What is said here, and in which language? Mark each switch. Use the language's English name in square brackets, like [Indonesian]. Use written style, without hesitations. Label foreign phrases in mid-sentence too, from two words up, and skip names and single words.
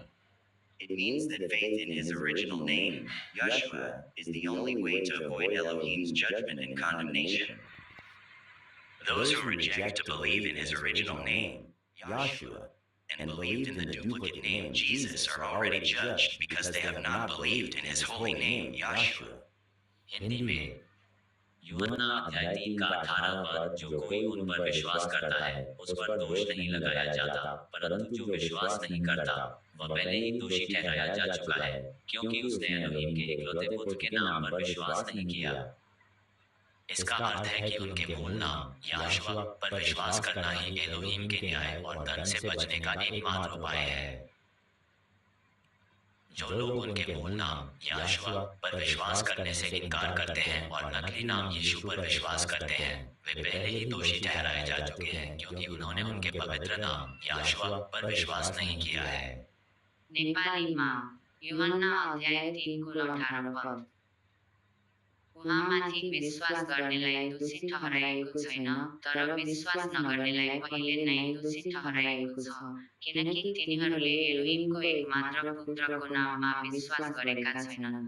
[English] It means that faith in his original name, Yeshua, is the only way to avoid Elohim's judgment and condemnation. Those who reject to believe in his original name, Yeshua, and believed in the duplicate name Jesus are already judged because they have not believed in his holy name, Yeshua. [Hindi] हिंदी में यूहन्ना अध्याय 3 का 18वां पद, जो कोई उन पर विश्वास करता है उस पर दोष नहीं लगाया जाता, परंतु जो विश्वास नहीं करता वह पहले ही दोषी ठहराया जा चुका है, क्योंकि उसने एलोहिम के इकलौते पुत्र के नाम पर विश्वास नहीं किया। इसका अर्थ है कि उनके मूल नाम याशुआ पर विश्वास करना ही एलोहिम के न्याय और दंड से बचने का एकमात्र उपाय है। जो लोग उनके मूल नाम याशुआ पर विश्वास करने से इनकार करते हैं और नकली नाम यीशु पर विश्वास करते हैं, वे पहले ही दोषी ठहराए जा चुके हैं, क्योंकि उन्होंने उनके पवित्र नाम याशुआ पर विश्वास नहीं किया है। [Nepali] नेपालीमा यूहन्ना अध्याय 3:18 पद। उहाँमाथि विश्वास गर्नेलाई दोषी ठहराएको छैन, तर विश्वास नगर्नेलाई पहिले नै दोषी ठहराएको छ, किनकि तिनीहरूले एलोहिमको एकमात्र पुत्रको नाममा विश्वास गरेका छैनन्।